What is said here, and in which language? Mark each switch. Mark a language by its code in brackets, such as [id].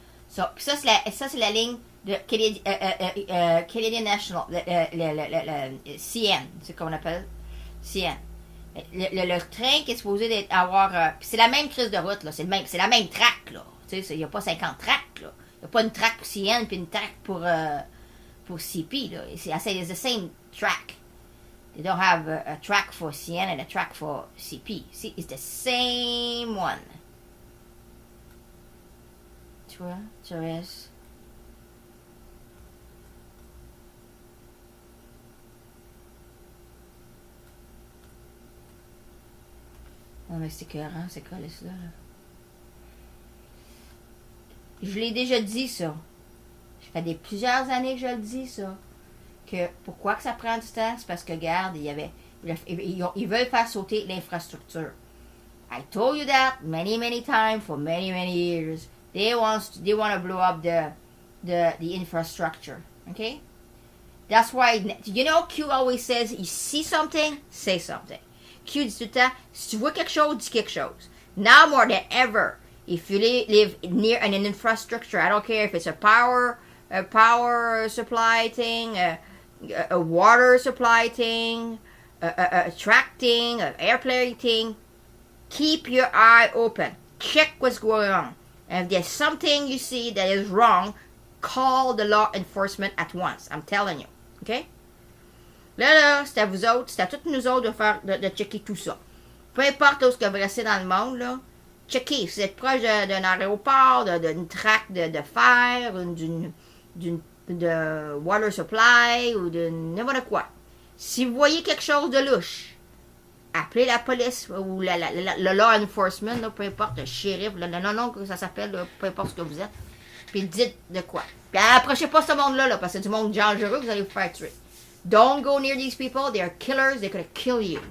[fr] Ça, c'est la ligne de Canadian National, le CN, c'est qu'on appelle CN. Le train qui est supposé avoir... c'est la même crise de route, là. C'est la même track, là. Tu sais, il n'y a pas 50 tracks, là. Il n'y a pas une track pour CN puis une track pour CP, là. [en] C'est the same track. They don't have a track for CN and a track for CP. See, it's the same one. [fr] Tu vois? Tu restes... Non, mais c'est écœurant, c'est collé ça, là. Je l'ai déjà dit, ça. Ça fait plusieurs années que je le dis, ça. Que pourquoi que ça prend du temps? C'est parce que, regarde, ils veulent faire sauter l'infrastructure. [en] I told you that many times for many years. They want to blow up the infrastructure. Okay? That's why, you know, Q always says, you see something, say something. [fr] Q dit tout le temps, si tu vois quelque chose, dis quelque chose. [en] Now more than ever, if you live near an infrastructure, I don't care if it's a power supply thing, a water supply thing, a track thing, an airplane thing, keep your eye open. Check what's going on. And if there's something you see that is wrong, call the law enforcement at once. I'm telling you. Okay? [fr] Là, c'est à vous autres, c'est à toutes nous autres de checker tout ça. Peu importe où ce que vous restez dans le monde, là, checker. Si vous êtes proche d'un aéroport, d'une traque de fer, de water supply, ou de n'importe quoi. Si vous voyez quelque chose de louche, appelez la police, ou le law enforcement, là, peu importe, le shérif, le nom que ça s'appelle, là, peu importe ce que vous êtes, puis dites de quoi. Puis approchez pas ce monde-là, là, parce que c'est du monde dangereux, vous allez vous faire tuer. [en] Don't go near these people. They are killers. They're going to kill you.